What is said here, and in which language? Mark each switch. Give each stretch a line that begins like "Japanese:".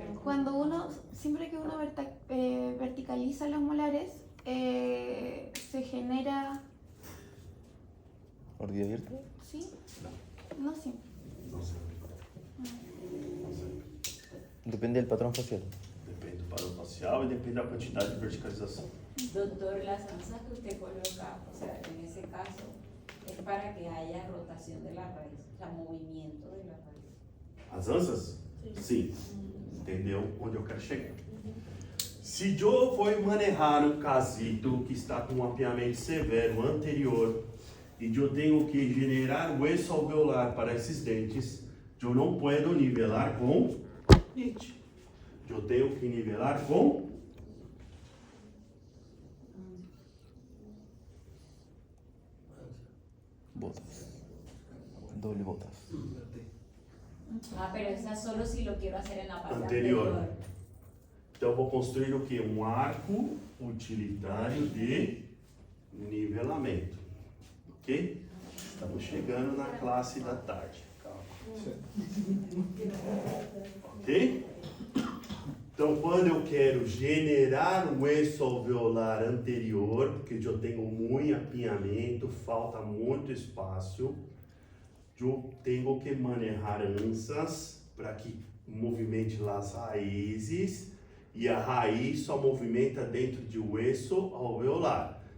Spanish: Cuando uno, siempre que uno verticaliza los molares, se genera... ¿Mordida abierta? ¿Sí? No siempre. No sé. Depende del patrón facial.
Portuguese: Depende do padrão facial e depende da quantidade de verticalização.
Spanish: Doctor, las ansas que usted coloca, o sea, en ese caso, es para que haya rotación de la raíz, o sea, movimiento de la raíz.
Portuguese: As ansas? Sim. Entendeu onde eu quero chegar? Se eu for manejar um casito que está com um apiamento severo anterior e eu tenho que
Spanish: generar hueso
Portuguese: alveolar para esses dentes, eu não posso nivelar com nit. Eu tenho que nivelar com
Spanish: Botas. Doble botas. Ah, pero esa solo si lo quiero hacer en la parte anterior.
Portuguese: anterior. Então eu vou construir o que? Um arco utilitário de nivelamento. Ok? Estamos chegando na classe da tarde. Calma. Ok? Então quando eu quero generar um eixo alveolar anterior, porque eu tenho muito apinhamento, falta muito espaço, eu tenho que manejar ansas para que movimente as raízes e a raiz só movimenta dentro de eixo alveolar.